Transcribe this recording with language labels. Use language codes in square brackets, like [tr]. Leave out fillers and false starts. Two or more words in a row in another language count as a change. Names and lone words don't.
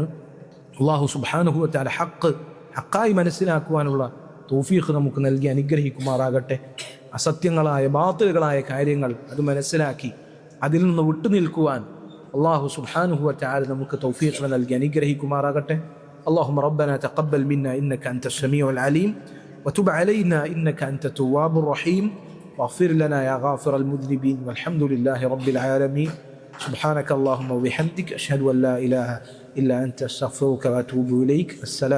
[ar] الله سبحانه وتعالى [ml] ഹക്കായി മനസ്സിലാക്കുവാനുള്ള തൗഫീഖ് നമുക്ക് നൽകി അനുഗ്രഹിക്കുമാറാകട്ടെ. അസത്യങ്ങളായ ബാത്തിലുകളായ കാര്യങ്ങൾ അത് മനസ്സിലാക്കി അതിൽ നിന്ന് വിട്ടുനിൽക്കുവാൻ [ar] الله سبحانه وتعالى [ml] നമുക്ക് തൗഫീഖ് നൽകി അനുഗ്രഹിക്കുമാറാകട്ടെ. [ar] اللهم ربنا تقبل منا إنك أنت السميع العليم وتب علينا إنك أنت التواب الرحيم واغفر لنا يا غافر المذنبين والحمد لله رب العالمين. سبحانك اللهم وبحمدك أشهد أن لا إله إلا أنت أستغفرك وأتوب إليك.